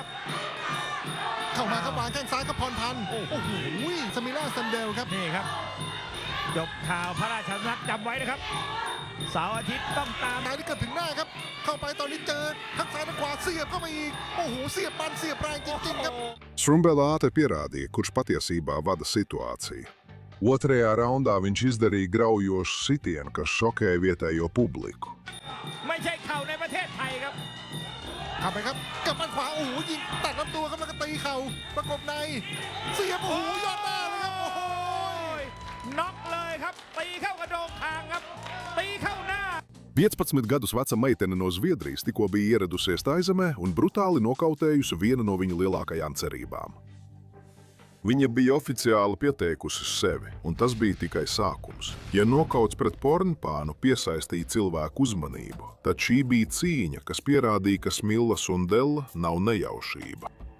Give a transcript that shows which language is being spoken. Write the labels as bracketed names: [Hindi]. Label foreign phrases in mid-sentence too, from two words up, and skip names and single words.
[Thai] เข้ามาครับวางแข้งซ้ายครับพรพันธ์โอ้โหสมิล่าซันเดลครับ นี่ครับจบข่าวพระราชสำนักจำไว้นะครับเสาร์อาทิตย์ต้องตาม นายนี่เกิดถึงหน้าครับเข้าไปตอนนี้เจอทั้งซ้ายทั้งขวาเสียบเข้ามาอีกโอ้โหเสียบมันเสียบแรงจริงๆครับ [Latvian] Sundella ātri pierādīja, kurš patiesībā vada situāciju. Otrajā raundā viņš izdarīja graujošu sitienu, kas šokēja vietējo publiku. [Thai] ไม่ใช่เข่าในประเทศไทยครับ เข้าไปครับกับมันขวาโอ้โหยิงตัดลำตัวครับแล้วก็ตีเข่าประกบในเสียบโอ้โหยอดหน้าเลยครับโอ้โห น็อกเลยครับตีเข้ากระโดงคางครับตีเข้าหน้า [Latvian] 15 gadus veca meitene no Zviedrijas tikko bija ieradusies Taizemē un brutāli nokautējusi vienu no viņa lielākajām cerībām. Viņa bija oficiāli pieteikusi sevi, un tas bija tikai sākums. Ja nokauts pret Pornpānu piesaistīja cilvēku uzmanību, tad šī bija cīņa, kas pierādīja, ka Smilla Sundella nav nejaušība.